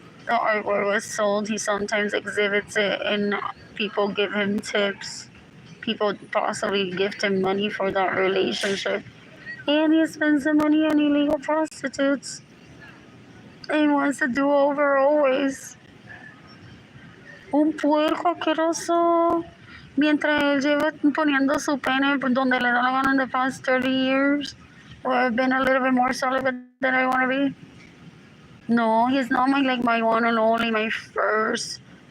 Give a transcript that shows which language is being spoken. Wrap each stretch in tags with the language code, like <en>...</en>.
<en>The artwork was sold. He sometimes exhibits it, and people give him tips. People possibly gift him money for that relationship. And he spends the money on illegal prostitutes. And he wants to do over always.</en> <es>Un puerco asqueroso. Mientras él lleva poniendo su pene donde le da la gana</es> <en>in the past 30 years. Or I've been a little bit more celibate than I want to be. No, he's not my one and only, my first</en>